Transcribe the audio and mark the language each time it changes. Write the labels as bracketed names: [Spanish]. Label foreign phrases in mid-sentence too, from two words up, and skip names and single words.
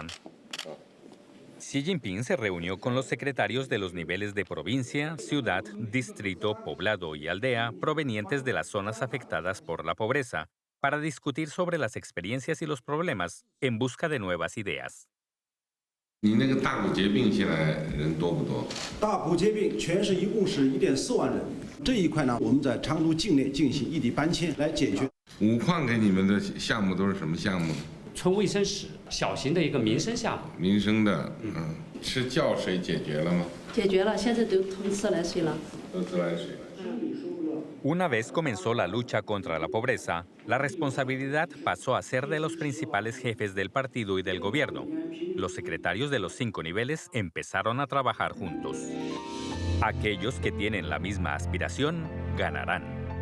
[Spanish] Xi Jinping se reunió con los secretarios de los niveles de provincia, ciudad, distrito, poblado y aldea provenientes de las zonas afectadas por la pobreza para discutir sobre las experiencias y los problemas en busca de nuevas ideas. [Chinese] 你那个大骨节病现在人多不多？大骨节病全市一共是1.4万人。这一块呢，我们在成都境内进行异地搬迁来解决。五矿给你们的项目都是什么项目？村卫生室，小型的一个民生项目。民生的，吃觉水解决了吗？解决了，现在都通自来水了。都自来水了。 [Spanish] Una vez comenzó la lucha contra la pobreza, la responsabilidad pasó a ser de los principales jefes del partido y del gobierno. Los secretarios de los 5 niveles empezaron a trabajar juntos. Aquellos que tienen la misma aspiración ganarán.